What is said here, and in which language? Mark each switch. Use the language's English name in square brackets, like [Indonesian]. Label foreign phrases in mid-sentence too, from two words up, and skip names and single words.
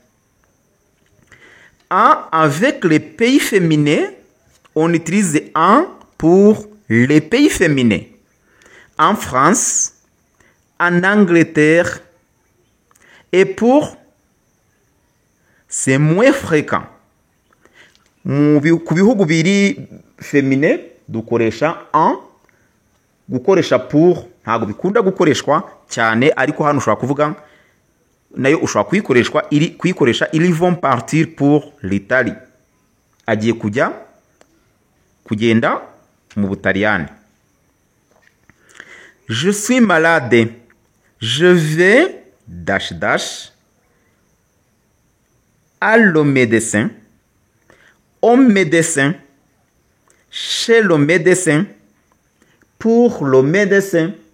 [French] Avec les pays féminins, on utilise un pour les pays féminins. En France, en Angleterre, et pour, c'est moins fréquent. [Kinyarwanda] Ku bihugu biri féminin dukoresha en, gukoresha pour ntago bikunda gukoreshwa cyane, ariko hano ushobora kuvuga nayo ushobora kuyikoresha [French] ils vont partir pour l'Italie. [Kinyarwanda] Agiye kugenda mu Butaliyani. [French] Je suis malade. Je vais dash dash à le médecin, au médecin, chez le médecin, pour le médecin.